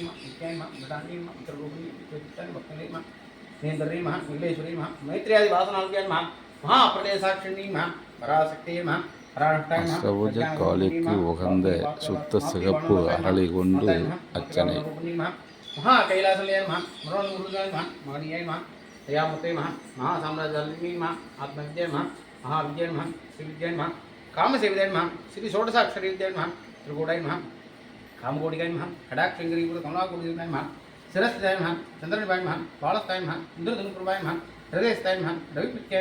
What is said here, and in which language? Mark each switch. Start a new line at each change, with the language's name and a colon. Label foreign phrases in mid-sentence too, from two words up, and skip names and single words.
Tamil: அஷ்டபுஜ காளிக்கு உகந்த சுத்த சிகப்பு அரளி கொண்டு அர்ச்சனை. மகா கைலாசலே
Sanskrit: महाविद्याय नमः श्रीविद्याय नमः कामसेविदाय नमः श्री षोडशाक्षरी विद्याय नमः त्रिकूटाय नमः कामकोटिकाय नमः खडाक्षंगरीपुर कमलाकुटिकाय नमः शिरस्ताय नमः चंद्रनिभाय नमः बालस्ताय नमः इंद्रधनुप्रभाय नमः हृदयस्ताय नमः रविप्रीत्याय